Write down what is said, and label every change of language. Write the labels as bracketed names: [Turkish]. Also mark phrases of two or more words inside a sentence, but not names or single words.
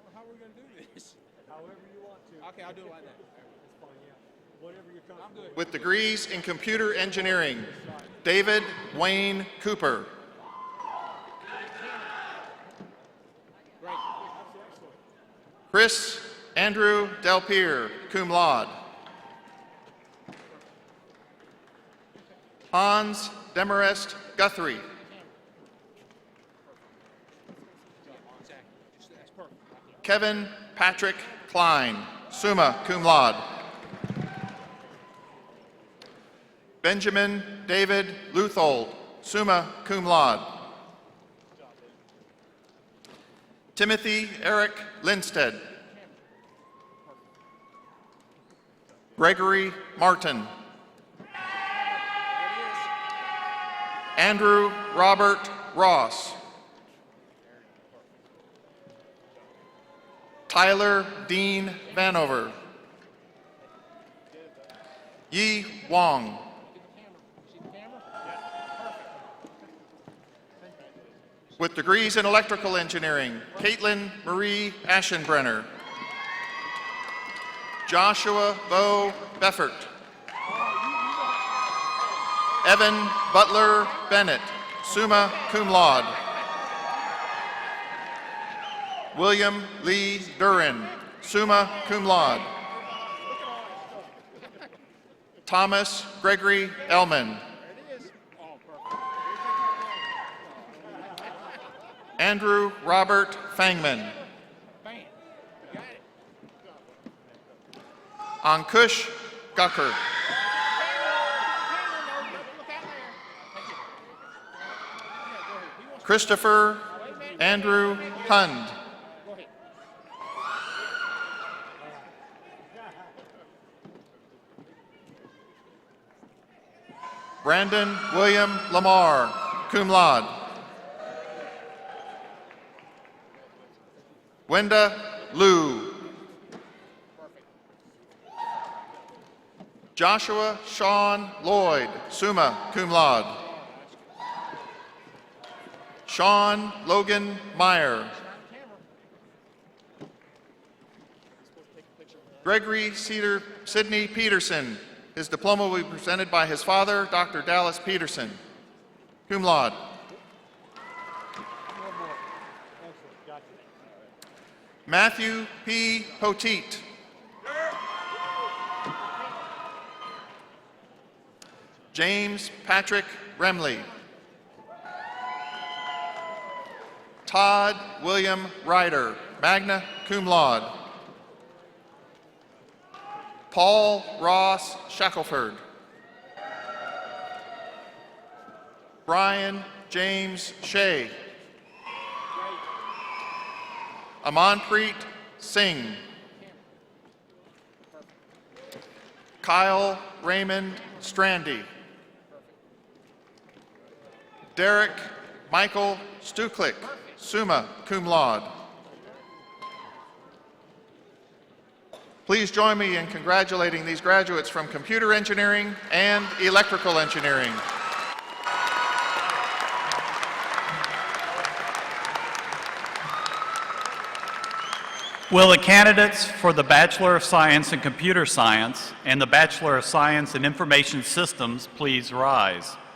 [English] we going to do this? However you want to. Okay, I'll do it like that. That's fine, yeah. Whatever you're comfortable with. With degrees in computer engineering, David Wayne Cooper. Chris Andrew Delpierre, [Latin] cum laude. [English] Hans Demarest Guthrie. Kevin Patrick Klein, [Latin] summa cum laude. [English] Benjamin David Luthold, [Latin] summa cum laude. [English] Timothy Eric Lindstedt. Gregory Martin. Andrew Robert Ross. Tyler Dean Vanover. Yi Wong. With degrees in electrical engineering, Caitlin Marie Aschenbrenner. Joshua Bo Beffert. Evan Butler Bennett, [Latin] summa cum laude. [English] William Lee Durin, [Latin] summa cum laude. [English] Thomas Gregory Ellman. Andrew Robert Fangman. Ankush Gucker. Christopher Andrew Hund. Brandon William Lamar, [Latin] cum laude. [English] Wenda Liu. Joshua Sean Lloyd, [Latin] summa cum laude. [English] Sean Logan Meyer. Gregory Sidney Peterson. His diploma will be presented by his father, Dr. Dallas Peterson, [Latin] cum laude. [English] Matthew P. Poteet. James Patrick Remley. Todd William Ryder, [Latin] magna cum laude. [English] Paul Ross Shackelford. Brian James Shea. Amanpreet Singh. Kyle Raymond Strandy. Derek Michael Stuklik, [Latin] summa cum laude. [English] Please join me in congratulating these graduates from computer engineering and electrical engineering. Will the candidates for the Bachelor of Science in Computer Science and the Bachelor of Science in Information Systems please rise?